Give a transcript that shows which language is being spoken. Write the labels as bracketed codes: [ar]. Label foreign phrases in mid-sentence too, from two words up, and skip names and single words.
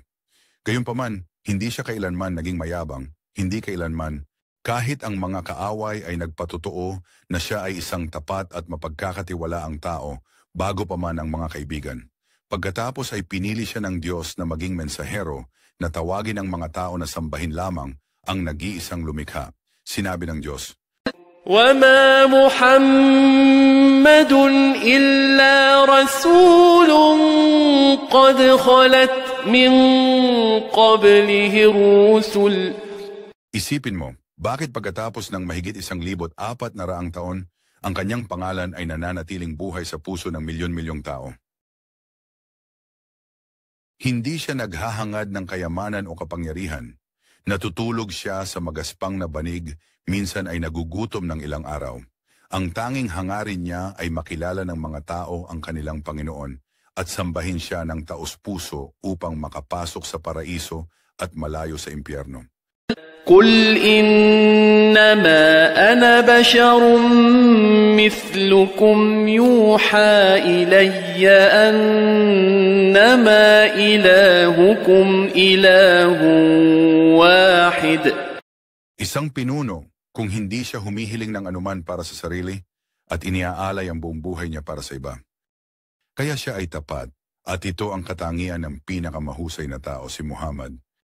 [tl] Gayunpaman, hindi siya kailanman naging mayabang, hindi kailanman, kahit ang mga kaaway ay nagpatotoo na siya ay isang tapat at mapagkakatiwalaang tao bago pa man ang mga kaibigan. Pagkatapos ay pinili siya ng Diyos na maging mensahero na tawagin ang mga tao na sambahin lamang ang nag-iisang lumikha. Sinabi ng Diyos, [ar] وَمَا مُحَمَّدٌ إِلَّا رَسُولٌ قَدْ خَلَتْ مِنْ قَبْلِهِ الرُّسُلُ. [tl] Isipin mo, bakit pagkatapos ng mahigit 1,400 taon, ang kanyang pangalan ay nananatiling buhay sa puso ng milyon-milyong tao? Hindi siya naghahangad ng kayamanan o kapangyarihan. Natutulog siya sa magaspang na banig, minsan ay nagugutom ng ilang araw. Ang tanging hangarin niya ay makilala ng mga tao ang kanilang Panginoon at sambahin siya ng taos-puso upang makapasok sa paraiso at malayo sa impyerno. [ar] قُلْ إِنَّمَا أَنَا بَشَرٌ مِثْلُكُمْ يُوحَى إِلَيَّ أَنَّمَا إِلَٰهُكُمْ إِلَٰهٌ وَاحِدٌ. [tl] Isang pinuno kung hindi siya humihiling ng anuman para sa sarili at iniaalay ang buong buhay niya para sa iba. Kaya siya ay tapat at ito ang katangian ng pinakamahusay na tao, si Muhammad.